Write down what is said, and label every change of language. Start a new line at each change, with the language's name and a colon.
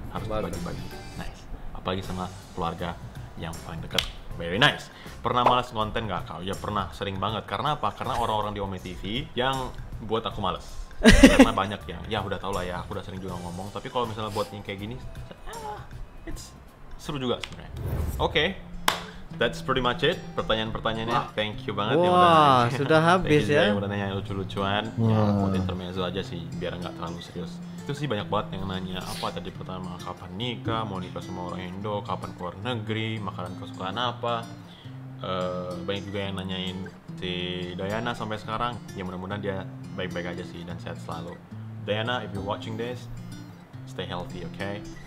Indonesian: Harus dibagi-bagi. Nice. Apalagi sama keluarga yang paling dekat.
English: Very nice.
Indonesian: Pernah malas konten nggak kau? Ya pernah, sering banget. Karena apa? Karena orang-orang di Ome TV yang buat aku males. Karena banyak yang, ya udah tau lah ya, aku udah sering juga ngomong. Tapi kalau misalnya buat yang kayak gini, it's seru juga sebenarnya.
English: Oke, that's pretty much it.
Indonesian: Pertanyaan-pertanyaannya, thank you banget yang udah nanya. Sudah habis ya. Yang udah nanya lucu-lucuan. Ya, buat intermezzo aja sih, biar nggak terlalu serius. Itu sih banyak banget yang nanya apa tadi pertama, kapan nikah, mau nikah sama orang Indo, kapan keluar negeri, makanan kesukaan apa. Banyak juga yang nanyain si Diana sampai sekarang. Ya mudah-mudahan dia baik-baik aja sih dan sehat selalu.
English: Diana, if you're watching this, stay healthy, okay?